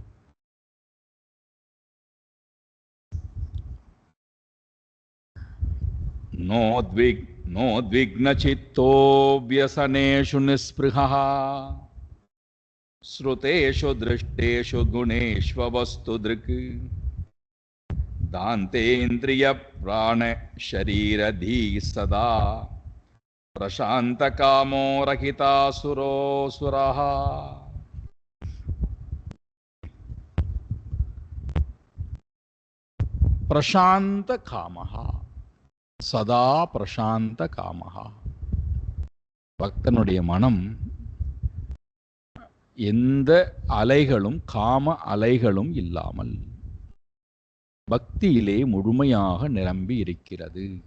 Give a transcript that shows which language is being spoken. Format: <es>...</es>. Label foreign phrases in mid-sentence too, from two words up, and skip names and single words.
<sa>नोद्विग्नचित्तो व्यसनेषु निःस्पृहः श्रुतेषु दृष्टेषु गुणेष्ववस्तुदृक् दान्तेन्द्रियप्राणशरीरधीः सदा प्रशान्तकामो रहितासुरोऽसुरः। प्रशान्तकामः सदा प्रशान्त कामः.</sa> <ta>பக்தனுடைய மனம் எந்த அலைகளும் காம அலைகளும் இல்லாமல் பக்தியிலே முழுமையாக நிரம்பி இருக்கிறது.</ta>